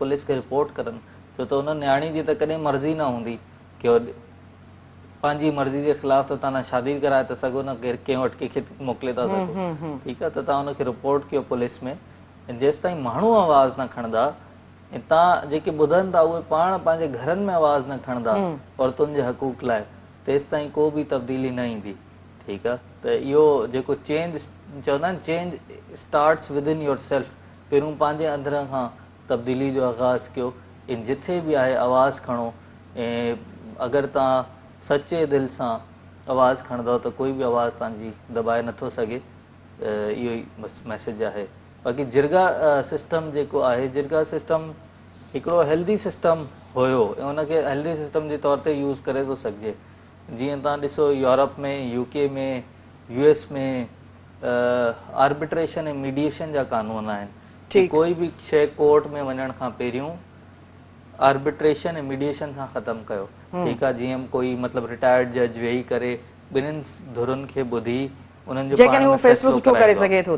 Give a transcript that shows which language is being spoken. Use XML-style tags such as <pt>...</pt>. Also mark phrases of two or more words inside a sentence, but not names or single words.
<sd>पुलिस खे रिपोर्ट करनि छो त उन न्याणी जी त कॾहिं मर्ज़ी न हूंदी की पंहिंजी मर्ज़ी जे ख़िलाफ़ त तव्हां न शादी कराए था सघो न कंहिं वटि कंहिंखे मोकिले था सघो ठीकु आहे त तव्हां उनखे रिपोर्ट कयो पुलिस में ऐं जेसि ताईं माण्हू आवाज़ न खणंदा ऐं तव्हां जेके ॿुधनि था उहे पाण पंहिंजे घरनि में आवाज़ न खणंदा औरतुनि जे हक़ूक़ लाइ तेसि ताईं को बि तब्दीली न ईंदी ठीकु आहे। त इहो जेको चेंज चवंदा आहिनि</sd> <en>change starts with in your self,</en> <sd>पहिरियों पंहिंजे अंदरि खां तब्दीली जो आगाज़ कयो। इन जिथे बि आहे आवाज़ु खणो, ऐं अगरि तव्हां सचे दिलि सां आवाज़ु खणंदव त कोई बि आवाज़ु तव्हांजी दॿाए नथो सघे। इहो ई बसि मैसेज आहे। बाक़ी जिरगा सिस्टम जेको आहे, जिरगा सिस्टम हिकिड़ो</sd> <en>healthy system</en> <sd>हुयो ऐं उनखे</sd> <en>healthy system</en> <sd>जे तौर ते यूज़ करे थो सघिजे। जीअं तव्हां ॾिसो यूरोप में, यूके में, US में आर्बिट्रेशन ऐं मीडिएशन जा कानून आहिनि कि कोई बि शइ कोर्ट में वञण खां पहिरियों आर्बिट्रेशन ऐं मीडिएशन सां ख़तमु कयो। ठीकु आहे। जीअं कोई मतिलबु</sd> <en>retired judge</en> <sd>वेही करे ॿिन्हिनि धुरुनि खे ॿुधी उन्हनि जो पाण में फ़ैसिलो करे सघे थो।</sd>